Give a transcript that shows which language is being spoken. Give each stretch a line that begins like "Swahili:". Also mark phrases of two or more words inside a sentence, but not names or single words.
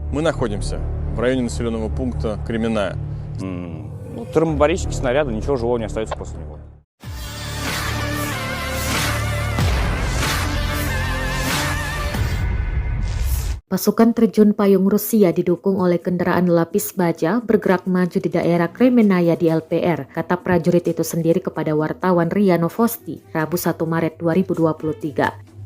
Russian: Мы находимся в районе населенного пункта Кременная. Ну, термобарические снаряды, ничего живого не остается после него.
Indonesian: Pasukan terjun payung Rusia didukung oleh kendaraan lapis baja bergerak maju di daerah Kremenaya di LPR, kata prajurit itu sendiri kepada wartawan RIA Novosti, Rabu 1 Maret 2023.